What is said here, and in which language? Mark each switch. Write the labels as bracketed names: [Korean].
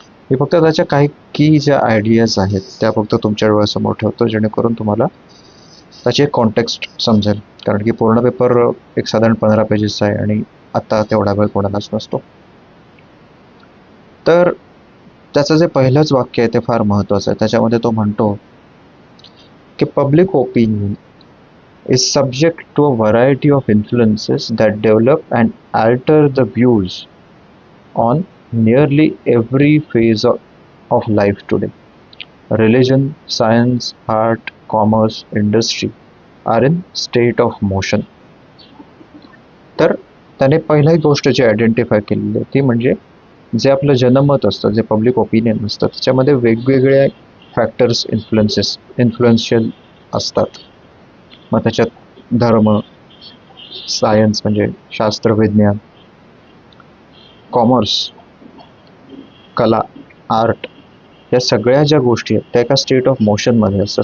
[Marathi] मी फक्त त्याच्या काही की ज्या आयडियाज आहेत त्या फक्त तुमच्या डोळ्यासमोर ठेवतो जेणेकरून तुम्हाला त्याची एक कॉन्टेक्स्ट समजेल. कारण की पूर्ण पेपर एक साधारण 15 पेजेसचा आहे आणि आता तेवढा वेळ कोणालाच नसतो. तर त्याचं जे पहिलंच वाक्य आहे ते फार महत्त्वाचं आहे. त्याच्यामध्ये तो म्हणतो की public opinion [English] is subject to a variety of influences that develop and alter the views on nearly every phase of life today. Religion, science, art, commerce, industry are in state of motion. [Marathi] तर त्याने पहिली गोष्ट जी identify केलेली आहे ती म्हणजे जे आपलं जनमत असतं, जे पब्लिक ओपिनियन असतं, त्याच्यामध्ये वेगवेगळे फॅक्टर्स इन्फ्लुएन्शियल असतात. मग त्याच्यात धर्म, सायन्स म्हणजे शास्त्र विज्ञान, कॉमर्स, कला, आर्ट, या सगळ्या ज्या गोष्टी आहेत त्या एका स्टेट ऑफ मोशनमध्ये असतात.